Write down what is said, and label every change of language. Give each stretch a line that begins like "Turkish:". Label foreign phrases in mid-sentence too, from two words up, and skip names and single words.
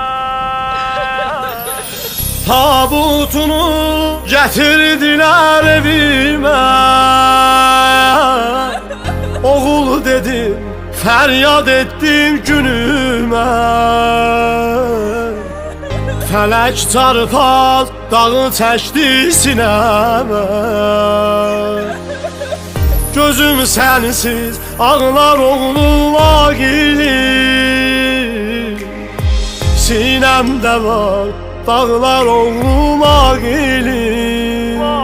Turkish: Tabutunu getirdiler evime. Oğul dedim, feryat ettim günüme.
Azerbaijani: Felek çarpaz dağı çəkdi sinəmə.
Turkish: Gözüm sensiz ağlar oğlum Agilim. Sinemde var dağlar oğlum Agilim.